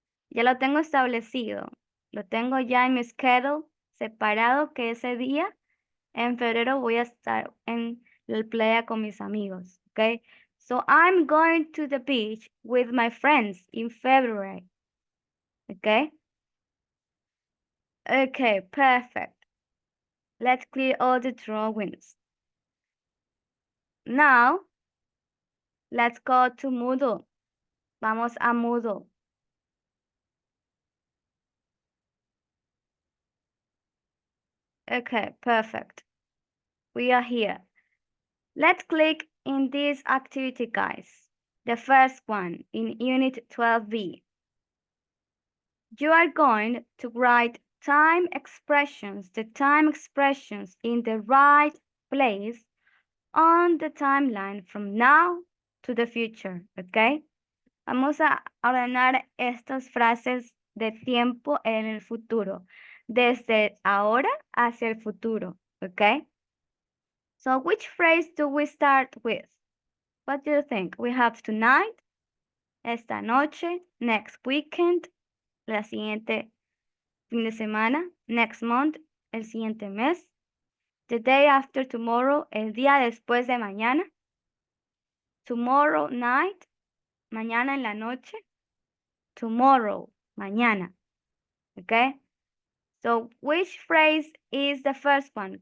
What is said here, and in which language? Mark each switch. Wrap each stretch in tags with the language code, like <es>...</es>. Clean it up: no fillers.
<es>Ya lo tengo establecido. Lo tengo ya en mi schedule separado que ese día en febrero voy a estar en la playa con mis amigos.</es> <en>Okay, so I'm going to the beach with my friends in February. Okay. Okay, perfect. Let's clear all the drawings. Now, let's go to Moodle. Vamos a Moodle. Okay, perfect. We are here. Let's click in this activity, guys. The first one in Unit 12B. You are going to write the time expressions in the right place on the timeline from now to the future, ¿ok?</en> <es>Vamos a ordenar estas frases de tiempo en el futuro, desde ahora hacia el futuro, ¿ok?</es> <en>So which phrase do we start with? What do you think? We have tonight,</en> <es>esta noche,</es> <en>next weekend,</en> <es>la siguiente fin de semana,</es> <en>next month,</en> <es>el siguiente mes,</es> <en>the day after tomorrow,</en> <es>el día después de mañana,</es> <en>tomorrow night,</en> <es>mañana en la noche, tomorrow, mañana.</es> <en>Okay? So, which phrase is the first one?</en>